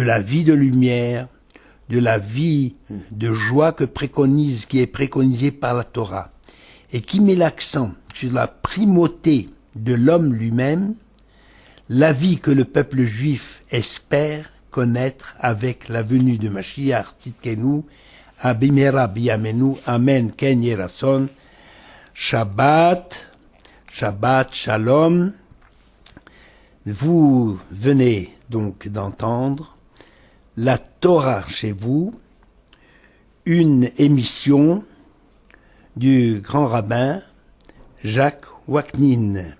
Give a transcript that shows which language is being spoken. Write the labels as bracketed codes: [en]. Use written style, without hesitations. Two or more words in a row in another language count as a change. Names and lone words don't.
[fr] la vie de lumière, de la vie de joie qui est préconisée par la Torah, et qui met l'accent sur la primauté de l'homme lui-même, la vie que le peuple juif espère connaître avec la venue de [he] משיח צדקנו במהרה בימינו אמן כן יהי רצון שבת שלום. [fr] Vous venez donc d'entendre la Torah chez vous, une émission du grand rabbin Jacques Waknin.